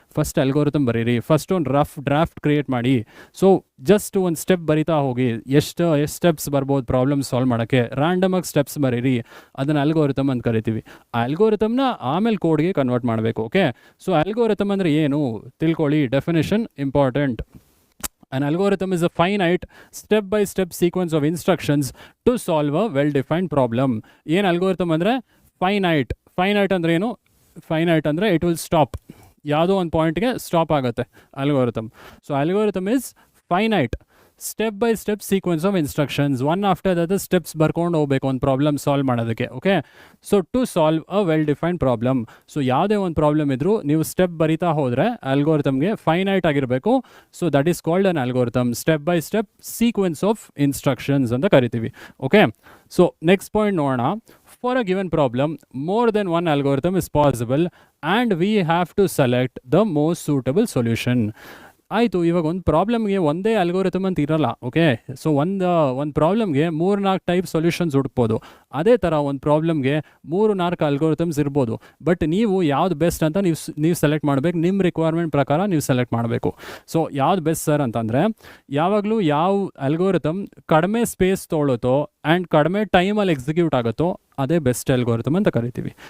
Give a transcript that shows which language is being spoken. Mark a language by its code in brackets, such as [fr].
[kn] First algorithm ಬರೀರಿ, first ಒಂದು rough draft create ಮಾಡಿ. ಸೊ ಜಸ್ಟ್ ಒಂದು ಸ್ಟೆಪ್ ಬರಿತಾ ಹೋಗಿ, ಎಷ್ಟು ಸ್ಟೆಪ್ಸ್ ಬರ್ಬೋದು ಪ್ರಾಬ್ಲಮ್ ಸಾಲ್ವ್ ಮಾಡೋಕ್ಕೆ, ರ್ಯಾಂಡಮಾಗಿ ಸ್ಟೆಪ್ಸ್ ಬರೀರಿ, ಅದನ್ನು ಅಲ್ಗೋರಿಥಮ್ ಅಂತ ಕರಿತೀವಿ. ಆ ಅಲ್ಗೋರಿಥಮ್ನ ಆಮೇಲೆ ಕೋಡ್ಗೆ ಕನ್ವರ್ಟ್ ಮಾಡಬೇಕು. ಓಕೆ, ಸೊ ಅಲ್ಗೋರಿಥಮ್ ಅಂದರೆ ಏನು ತಿಳ್ಕೊಳ್ಳಿ, definition important. [en] An algorithm is a finite step-by-step sequence of instructions to solve a well-defined problem. [kn] ಏನು ಅಲ್ಗೋರಿಥಮ್ ಅಂದರೆ ಫೈನೈಟ್. ಫೈನೈಟ್ ಅಂದರೆ ಏನು? ಫೈನೈಟ್ ಅಂದರೆ [en] it will stop, [kn] ಯಾವುದೋ ಒಂದು ಪಾಯಿಂಟ್ಗೆ ಸ್ಟಾಪ್ ಆಗುತ್ತೆ algorithm. [en] so algorithm is finite step by step sequence of instructions, one after the steps [kn] ಬರ್ಕೊಂಡು ಹೋಗ್ಬೇಕು ಒಂದು ಪ್ರಾಬ್ಲಮ್ ಸಾಲ್ವ್ ಮಾಡೋದಕ್ಕೆ. Okay, so [en] To solve a well defined problem. [kn] So ಯಾವುದೇ ಒಂದು ಪ್ರಾಬ್ಲಮ್ ಇದ್ದರೂ ನೀವು ಸ್ಟೆಪ್ ಬರಿತಾ ಹೋದರೆ ಅಲ್ಗೋರಿಥಮ್ಗೆ ಫೈನೈಟ್ ಆಗಿರಬೇಕು. [en] So that is called an algorithm. Step by step sequence of instructions [kn] ಅಂತ ಕರಿತೀವಿ. ಓಕೆ, ಸೊ ನೆಕ್ಸ್ಟ್ ಪಾಯಿಂಟ್ ನೋಡೋಣ. [en] For a given problem, more than one algorithm is possible and we have to select the most suitable solution. [kn] ಆಯಿತು, ಇವಾಗ ಒಂದು ಪ್ರಾಬ್ಲಮ್ಗೆ ಒಂದೇ algorithm ಅಂತ ಇರಲ್ಲ. Okay, so ಒಂದು ಪ್ರಾಬ್ಲಮ್ಗೆ 3-4 ಟೈಪ್ ಸೊಲ್ಯೂಷನ್ಸ್ ಹುಡುಕ್ಬೋದು. ಅದೇ ಥರ ಒಂದು ಪ್ರಾಬ್ಲಮ್ಗೆ 3-4 ಅಲ್ಗೋರಿಥಮ್ಸ್ ಇರ್ಬೋದು. ಬಟ್ ನೀವು ಯಾವ್ದು ಬೆಸ್ಟ್ ಅಂತ ನೀವು ಸೆಲೆಕ್ಟ್ ಮಾಡಬೇಕು. ನಿಮ್ಮ ರಿಕ್ವೈರ್ಮೆಂಟ್ ಪ್ರಕಾರ ನೀವು ಸೆಲೆಕ್ಟ್ ಮಾಡಬೇಕು. ಸೊ ಯಾವ್ದು ಬೆಸ್ಟ್ ಸರ್ ಅಂತಂದರೆ, ಯಾವಾಗಲೂ ಯಾವ ಅಲ್ಗೋರಿಥಮ್ ಕಡಿಮೆ ಸ್ಪೇಸ್ ತೊಗೊಳುತ್ತೋ ಆ್ಯಂಡ್ ಕಡಿಮೆ ಟೈಮಲ್ಲಿ ಎಕ್ಸಿಕ್ಯೂಟ್ ಆಗುತ್ತೋ ಅದೇ ಬೆಸ್ಟ್ ಅಲ್ಗೋರಿಥಮ್ ಅಂತ ಕರಿತೀವಿ.